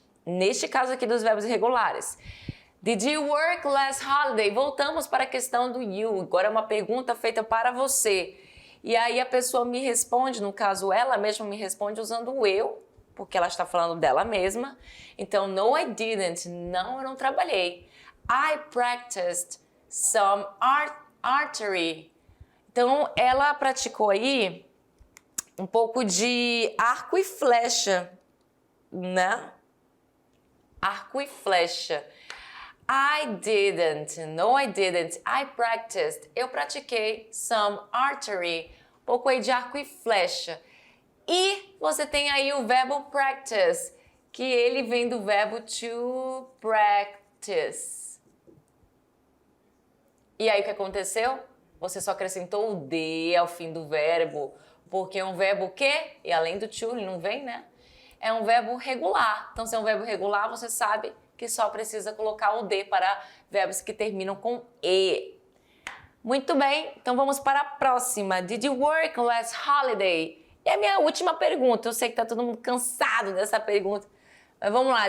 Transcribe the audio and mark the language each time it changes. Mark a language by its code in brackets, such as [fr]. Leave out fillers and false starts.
[pt] Neste caso aqui dos verbos irregulares. [en] Did you work last holiday? [pt] Voltamos para a questão do you, agora é uma pergunta feita para você. E aí a pessoa me responde, no caso ela mesma me responde usando o eu, porque ela está falando dela mesma. Então, [en] no, I didn't. [pt] Não, eu não trabalhei. [en] I practiced some archery. [pt] Então, ela praticou aí um pouco de arco e flecha, né? Arco e flecha. [en] I didn't. No, I didn't. I practiced. [pt] Eu pratiquei [en] some archery. [pt] Um pouco aí de arco e flecha. E você tem aí o verbo practice, que ele vem do verbo to practice. E aí o que aconteceu? Você só acrescentou o de ao fim do verbo, porque é um verbo o quê? E além do to, ele não vem, né? É um verbo regular. Então, se é um verbo regular, você sabe que só precisa colocar o de para verbos que terminam com e. Muito bem, então vamos para a próxima. [en] Did you work last holiday? [pt] E a minha última pergunta, eu sei que tá todo mundo cansado dessa pergunta, mas vamos lá.